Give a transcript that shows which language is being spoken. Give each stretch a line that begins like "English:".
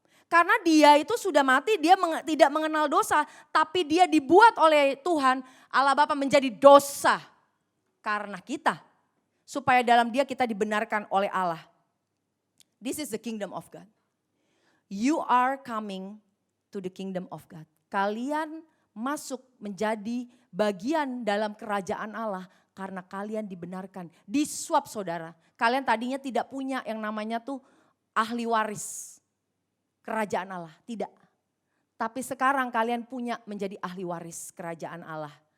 Indonesian: Karena dia itu sudah mati, dia tidak mengenal dosa. Tapi dia dibuat oleh Tuhan, Allah Bapa menjadi dosa karena kita. Supaya dalam dia kita dibenarkan oleh Allah.
English: This is the kingdom of God. You are coming to the kingdom of God.
Indonesian: Kalian masuk menjadi bagian dalam kerajaan Allah karena kalian dibenarkan. Disuap saudara. Kalian tadinya tidak punya yang namanya tuh ahli waris kerajaan Allah. Tidak. Tapi sekarang kalian punya menjadi ahli waris kerajaan Allah.